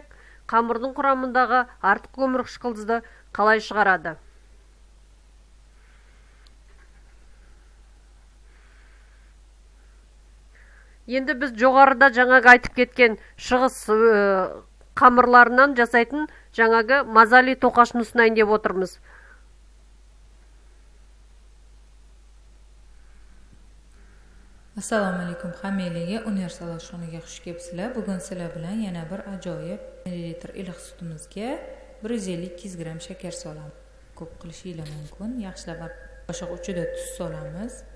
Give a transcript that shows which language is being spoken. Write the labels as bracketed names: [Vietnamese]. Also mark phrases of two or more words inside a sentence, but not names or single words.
[Kazakh] Қамырдың құрамындағы артық көмір қышқылды қалай шығарады? Енді біз жоғарыда жаңағы айтып кеткен шығыс қамырларынан жасайтын жаңағы мазали тоқашын ұсынайын деп отырмыз. [Uzbek] Assalomu alaykum hammalarga, Universal oshxonaga xush kelibsizlar. Bugun sizlar bilan yana bir ajoyib millilitr iliq sutimizga 150-200 gram shakar solamiz. Ko'p qilishingiz mumkin. Yaxshilab qoshiq uchida tuz solamiz.